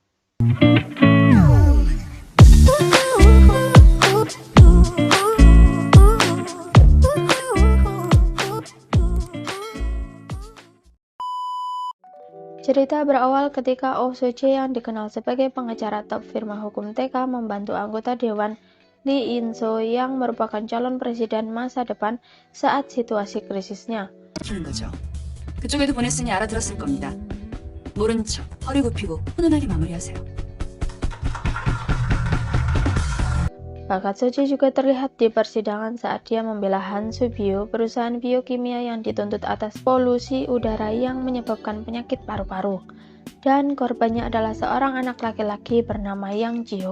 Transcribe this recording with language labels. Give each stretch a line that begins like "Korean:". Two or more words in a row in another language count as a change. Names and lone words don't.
Indonesian: Cerita berawal ketika Oh So-jae yang dikenal sebagai pengacara top firma hukum TK membantu anggota Dewan Lee In-so yang merupakan calon presiden masa depan saat situasi krisisnya.
Korean: 그쪽에도 보냈으니 알아들었을 겁니다. 모른 척 허리 굽히고 훈훈하게 마무리하세요.
Indonesian: Bakat So-jae juga terlihat di persidangan saat dia membela Hansu Bio, perusahaan biokimia yang dituntut atas polusi udara yang menyebabkan penyakit paru-paru. Dan korbannya adalah seorang anak laki-laki bernama Yang Ji-ho.